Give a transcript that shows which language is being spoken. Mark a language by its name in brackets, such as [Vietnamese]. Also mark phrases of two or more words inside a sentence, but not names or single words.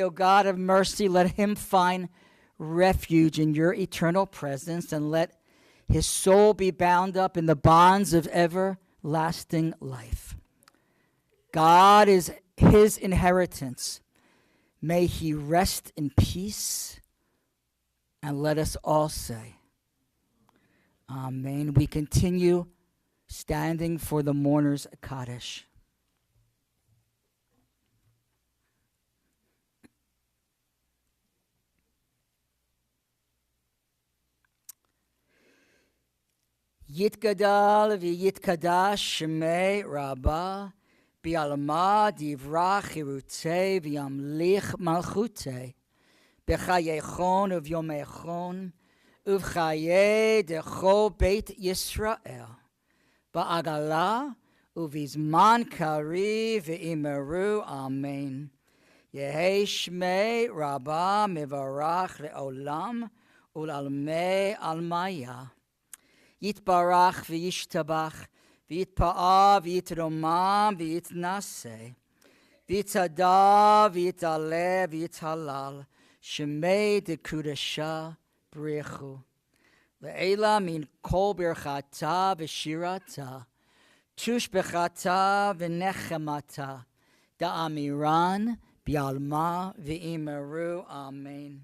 [English] O God of mercy, let him find refuge in your eternal presence, and let his soul be bound up in the bonds of everlasting life. God is his inheritance. May he rest in peace. And let us all say, Amen. We continue standing for the mourner's Kaddish. [Aramaic] יתגדל ויתקדש שמיה רבא בעלמא די ברא כרעותה וימליך מלכותה בחייכון וביומיכון ובחיי דכל בית ישראל בעגלא ובזמן קריב ואמרו אמן. יהא שמיה רבא מברך לעלם ולעלמי עלמיא. יתברך וישתבח ויתפאר ויתרומם ויתנשא ויתהדר ויתעלה ויתהלל שמיה דקודשא בריך הוא לעלא מן כל ברכתא ושירתא תשבחתא ונחמתא דאמירן בעלמא ואמרו אמן.